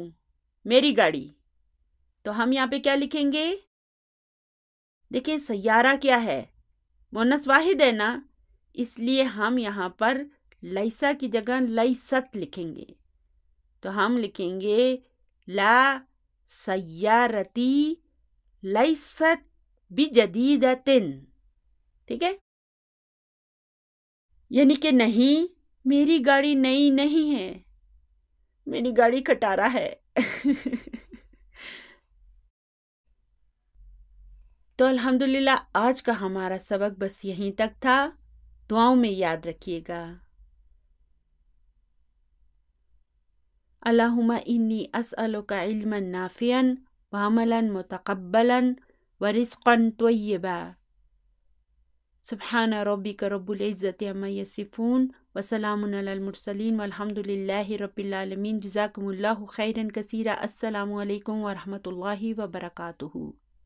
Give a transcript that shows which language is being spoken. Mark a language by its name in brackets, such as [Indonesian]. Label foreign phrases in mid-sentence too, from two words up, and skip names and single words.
[Urdu] میری گاڑی. تو ہم یہاں پہ کیا لکھیں گے؟ دیکھیں، سیارہ کیا ہے؟ مؤنث واحد ہے نا، اس لیے ہم یہاں پر لیسا کی جگہ لیست لکھیں گے. تو ہم لکھیں گے [Arabic] لا سیارتی لیست بجدیدتن. [Urdu] ٹھیک ہے؟ یعنی کہ نہیں، میری گاڑی نئی نہیں ہے، میری گاڑی کھٹارا ہے. تو الحمدللہ آج کا ہمارا سبق بس یہیں تک تھا. دعاؤں میں یاد رکھیے گا. [Arabic] اللہم انی اسألک علما نافعا وعملا متقبلا ورزقا طیبا. سبحان ربک رب العزت عما یصفون وسلام علی المرسلین والحمد للہ رب العالمین. جزاکم اللہ خیرا کثیرا. السلام علیکم ورحمۃ اللہ وبرکاتہ.